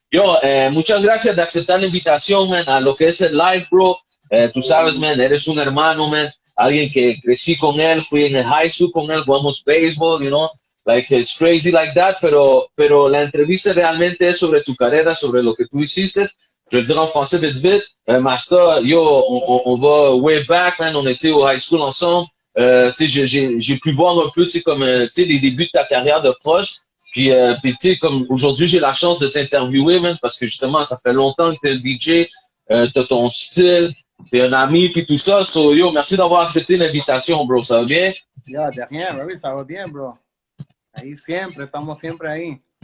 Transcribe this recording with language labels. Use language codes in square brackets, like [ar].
[es] Yo, muchas gracias de aceptar la invitación, man, a lo que es el live, bro. Tú sabes, man, eres un hermano, man. alguien que crecí con él, fui en el high school con él, jugamos baseball, [en] you know, like it's crazy like that, [es] pero la entrevista realmente es sobre tu carrera, sobre lo que tú hiciste. [fr] Je vais le dire en français vite vite. Master, yo, on va way back, man, on était au high school ensemble. J'ai pu voir un peu, comme, les débuts de ta carrière de proche. Puis tu sais, comme aujourd'hui, j'ai la chance de t'interviewer, man, parce que justement, ça fait longtemps que t'es le DJ, t'as ton style, t'es un ami, puis tout ça. So, yo, merci d'avoir accepté l'invitation, bro. Ça va bien? Ya, de rien, baby, ça va bien, bro. [es] Ahí siempre, estamos siempre ahí.